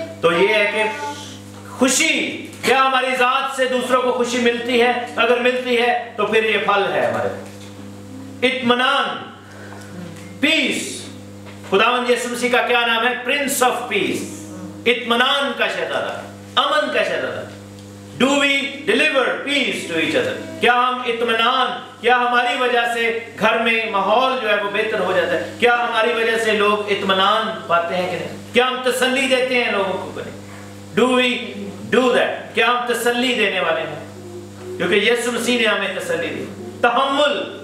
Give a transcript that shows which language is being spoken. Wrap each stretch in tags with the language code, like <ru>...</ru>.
<ur>تو یہ ہے کہ خوشی، کیا ہماری ذات سے دوسروں کو خوشی ملتی ہے؟ اگر ملتی ہے تو پھر یہ پھل ہے ہمارے. اطمینان، پیس. خداوند یسوع مسیح کا کیا نام ہے؟ Prince of peace. اطمینان کا شہزادہ، امن کا شہزادہ.</ur> <en>Do we deliver peace to each other?</en> <ur>کیا ہم اطمینان، کیا ہماری وجہ سے گھر میں ماحول جو ہے وہ بہتر ہو جاتا ہے؟ کیا ہماری وجہ سے لوگ اطمینان پاتے ہیں کہ نہیں؟ کیا ہم تسلی دیتے ہیں لوگوں کو کہ نہیں؟</ur> <en>Do we do that?</en> <ur>کیا ہم تسلی دینے والے ہیں؟ کیونکہ یسوع مسیح نے ہمیں تسلی دی. تحمل.</ur>